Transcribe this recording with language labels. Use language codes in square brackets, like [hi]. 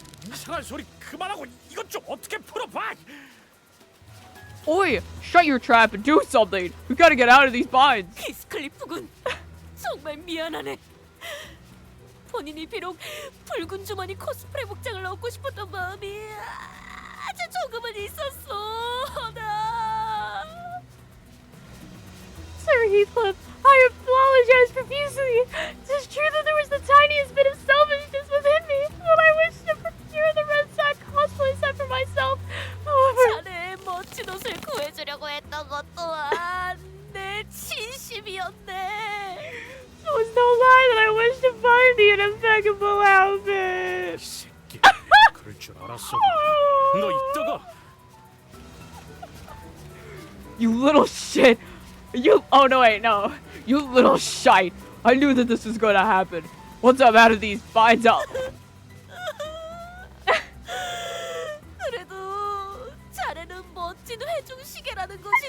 [ko] 이상한 소리 그만하고 이것 좀 어떻게 풀어봐! [en] Oi! Shut your trap and do something! We gotta get out of these binds! [ko] 히스클리프군, 정말 미안하네. 본인이 비록 붉은 주머니 코스프레 복장을 얻고 싶었던 마음이 아주 조금은 있었어. 나 [en] Sir Heathcliff, I apologize profusely. 'Tis true that there was the tiniest bit of selfishness within me when I wished to procure the red sack cosplay set for myself. However, [ko] 자네의 멋진 옷을 구해주려고 했던 것 또한 내 진심이었네. [en] it was no lie that I wished to find thee an impeccable outfit. [ko] 이 새끼, 그럴 줄 알았어. 너 이따가 [en] You little shit! You- oh no wait, no. You little shite! I knew that this was gonna happen. Once I'm out of these binds, I'll- [ko] 그래도 자네는 멋진 회중 시계라는 것이